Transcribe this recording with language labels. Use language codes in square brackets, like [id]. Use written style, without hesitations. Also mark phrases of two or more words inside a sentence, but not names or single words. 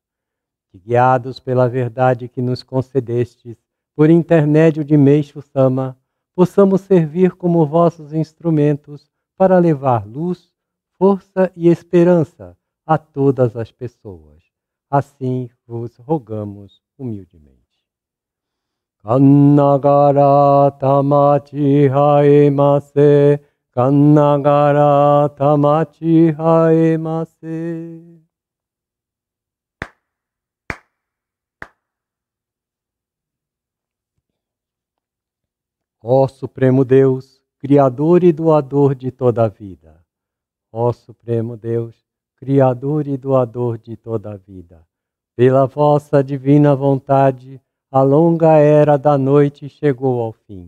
[pt] Que, guiados pela verdade que nos concedestes, por intermédio de Meixo Sama, possamos servir como vossos instrumentos para levar luz, força e esperança a todas as pessoas. Assim vos rogamos humildemente. [ja] 惟神霊幸倍坐世、惟神霊幸倍坐世. [pt] Ó Supremo Deus, Criador e doador de toda a vida, ó Supremo Deus, Criador e doador de toda a vida, pela vossa divina vontade, a longa era da noite chegou ao fim.